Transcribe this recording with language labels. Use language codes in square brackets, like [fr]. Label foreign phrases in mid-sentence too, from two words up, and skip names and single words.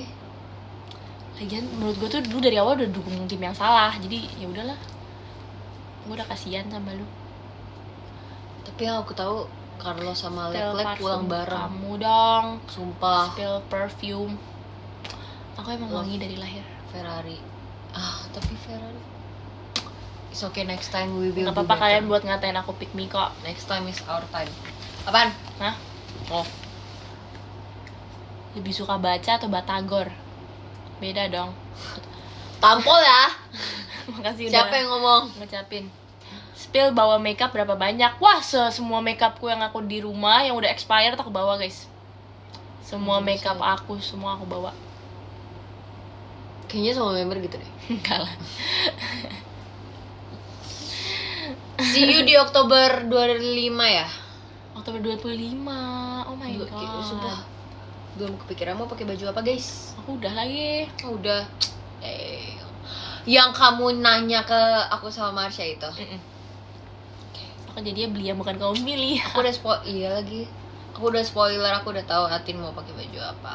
[id] Lagian menurut gue tuh dulu dari awal udah dukung tim yang salah, jadi ya udahlah. Gue udah kasihan sama lu. Tapi yang aku tahu Carlos sama Leclerc pulang bareng. Kamu dong. Sumpah. [en] Spill perfume. [id] Aku emang wangi dari lahir. Ferrari. Tapi Ferrari. [en] It's okay, next time we will. [id] Gak apa-apa kalian buat ngatain aku [en] pick me [id] kok. [en] Next time is our time. [id] Apaan? Hah? Oh. Lebih suka baca atau batagor? Beda dong. Tampol ya. Makasih udah. Siapa yang ngomong? Ngucapin. Spill bawa makeup berapa banyak? Wah, semua makeupku yang aku di rumah yang udah expired aku bawa, guys. Semua makeup aku semua aku bawa. Kayaknya sama member gitu deh. Enggak lah. [en] See you [id] di Oktober 25 ya? Oktober 25. [en] Oh my god. [id] Sumpah. Belum kepikiran mau pakai baju apa, guys. Aku udah lagi. Udah. Yang kamu nanya ke aku sama Marsha itu. Aku jadinya beli yang bukan kamu milih. Aku udah iya lagi. Aku udah spoiler, aku udah tahu Atin mau pakai baju apa.